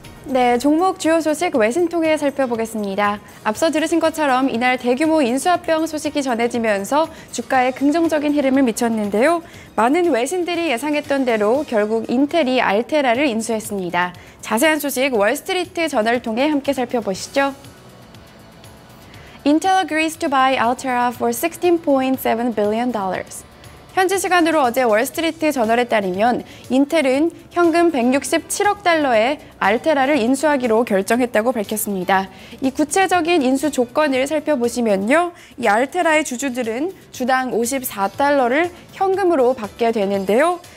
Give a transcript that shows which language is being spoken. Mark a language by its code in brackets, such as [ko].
[ko] 네, 종목 주요 소식 외신 통해 살펴보겠습니다. 앞서 들으신 것처럼 이날 대규모 인수합병 소식이 전해지면서 주가에 긍정적인 흐름을 미쳤는데요. 많은 외신들이 예상했던 대로 결국 인텔이 알테라를 인수했습니다. 자세한 소식 월스트리트 저널을 통해 함께 살펴보시죠. [en] Intel agrees to buy Altera for $16.7 billion. [ko] 현지 시간으로 어제 월스트리트 저널에 따르면 인텔은 현금 167억 달러의 알테라를 인수하기로 결정했다고 밝혔습니다. 이 구체적인 인수 조건을 살펴보시면요. 이 알테라의 주주들은 주당 54달러를 현금으로 받게 되는데요.